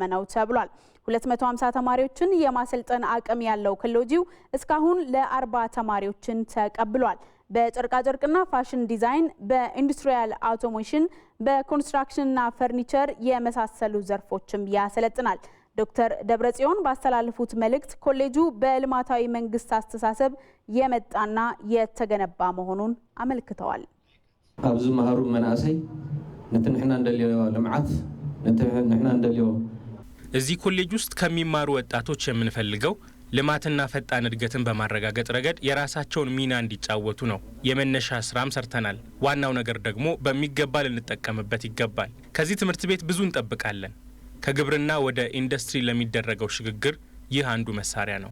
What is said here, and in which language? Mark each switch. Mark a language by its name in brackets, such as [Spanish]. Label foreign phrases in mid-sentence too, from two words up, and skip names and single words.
[Amharic] ነው ተብሏል። 250 ተማሪዎችን የማሰልጠን አቅም ያለው ኮሌጁ እስካሁን ለ40 ተማሪዎችን ተቀብሏል። በጨርቃጨርቅና ፋሽን ዲዛይን፣ በኢንዱስትሪያል አውቶሜሽን፣ በኮንስትራክሽንና ፈርኒቸር የመሳሰሉ ዘርፎችም ያሰለጥናል። ዶክተር ደብረጽዮን ባስተላለፉት መልእክት ኮሌጁ በልማታዊ መንግስት አስተሳሰብ የመጣና የተገነባ መሆኑን አመልክተዋል። [Tigrinya] ኣብዚ መሃሩ መናእሰይ ነቲ ንሕና እንደልዮ ልምዓት ነቲ ንሕና እንደልዮ [Amharic] እዚህ ኮሌጅ ውስጥ ከሚማሩ ወጣቶች የምንፈልገው ልማትና ፈጣን እድገትን በማረጋገጥ ረገድ የራሳቸውን ሚና እንዲጫወቱ ነው። የመነሻ ስራም ሰርተናል። ዋናው ነገር ደግሞ በሚገባ ልንጠቀምበት ይገባል። ከዚህ ትምህርት ቤት ብዙ እንጠብቃለን። ከግብርና ወደ ኢንዱስትሪ ለሚደረገው ሽግግር ይህ አንዱ መሳሪያ ነው።